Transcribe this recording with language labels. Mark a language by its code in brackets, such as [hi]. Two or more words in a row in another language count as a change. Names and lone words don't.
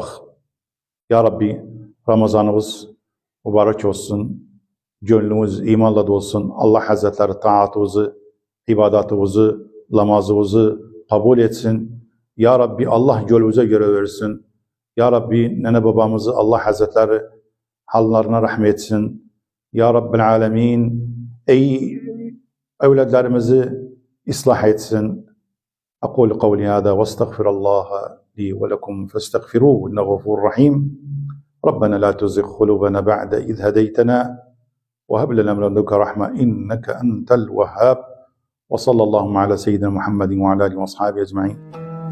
[ar] يا ربي [tr] Ramazanımız mübarek olsun, gönlümüz imanla dolsun, Allah Hazretleri taatımızı, ibadatımızı, namazımızı kabul etsin. [ar] يا ربي [tr] Allah gönlümüze göre versin. [ar] يا ربي [tr] nene babamızı Allah Hazretleri hallarına rahmet etsin. [ar] يا رب العالمين [tr] ey evlatlarımızı ıslah etsin. [ar] أقول قولي هذا واستغفر الله لي ولكم فاستغفروه إنه غفور رحيم ربنا لا تزغ قلوبنا بعد إذ هديتنا وهب لنا من لدنك رحمة إنك أنت الوهاب وصلى اللهم على سيدنا محمد وعلى آله وأصحابه أجمعين